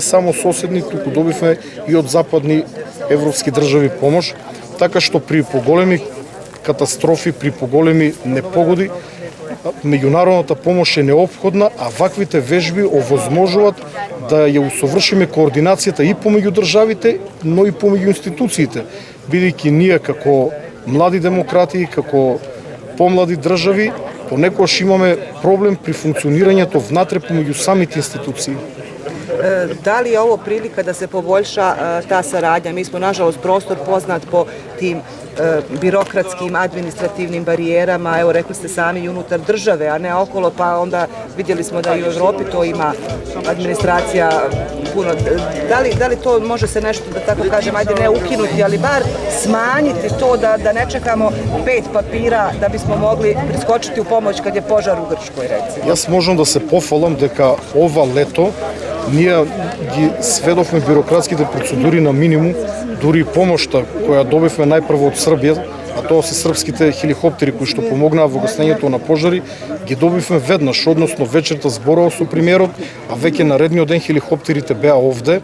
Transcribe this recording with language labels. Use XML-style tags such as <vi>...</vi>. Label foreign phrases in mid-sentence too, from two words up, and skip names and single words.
<mk>само соседни, туку добивме и од западни европски држави помош, така што при поголеми катастрофи, при поголеми непогоди, меѓународната помош е неопходна, а ваквите вежби овозможуваат да ја усовршиме координацијата и помеѓу државите, но и помеѓу институциите, бидејќи ние како млади демократи, како помлади држави, понекогаш имаме проблем при функционирањето внатре помеѓу самите институции.</mk> <bs>Da li je ovo prilika da se poboljša ta saradnja? Mi smo, nažalost, prostor poznat po tim birokratskim, administrativnim barijerama, evo rekli ste sami, i unutar države, a ne okolo, pa onda vidjeli smo da i u Evropi to ima administracija puno. Da li to može se nešto, da tako kažem, ajde ne ukinuti, ali bar smanjiti to da ne čekamo 5 papira da bismo mogli priskočiti u pomoć kad je požar u Grčkoj, recimo?</bs> <mk>Јас можам да се пофалам дека ова лето ние ги сведовме бюрократските процедури на минимум, дури помошта која добивме најпрво од Србија, а тоа се српските хеликоптери кои што помогнаа во гаснењето на пожари, ги добивме веднаш, односно вечерта зборував со премиерот, а веќе наредниот ден хеликоптерите беа овде,</mk>